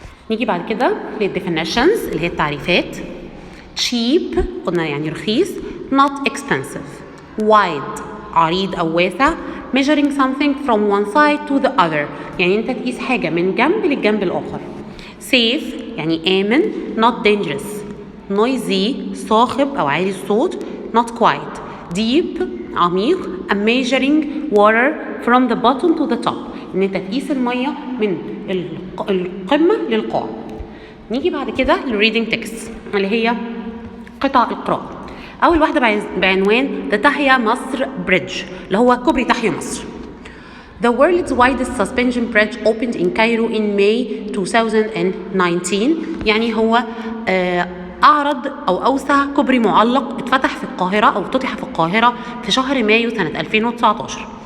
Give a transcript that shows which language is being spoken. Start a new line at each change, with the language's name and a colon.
Arabic: نيجي بعد كده للديفينيشنز اللي هي التعريفات. cheap قلنا يعني رخيص,
English: not expensive,
Arabic: wide عريض أو واسع,
English: measuring something from one side to the other
Arabic: يعني أنت تقيس حاجة من جنب للجنب الآخر. safe يعني آمن,
English: not dangerous,
Arabic: noisy صاخب أو عالي الصوت,
English: not quiet,
Arabic: deep عميق,
English: measuring water from the bottom to the top
Arabic: ان انت تقيس الميه من القمه للقاع. نيجي بعد كده للريدنج تكست اللي هي قطع القراءه. اول واحده بعنوان The تحيا مصر بريدج اللي هو كوبري تحيا مصر.
English: The world's widest suspension bridge opened in Cairo in May 2019
Arabic: يعني هو أعرض أو أوسع كوبري معلق اتفتح في القاهرة أو افتتح في القاهرة في شهر مايو سنة 2019.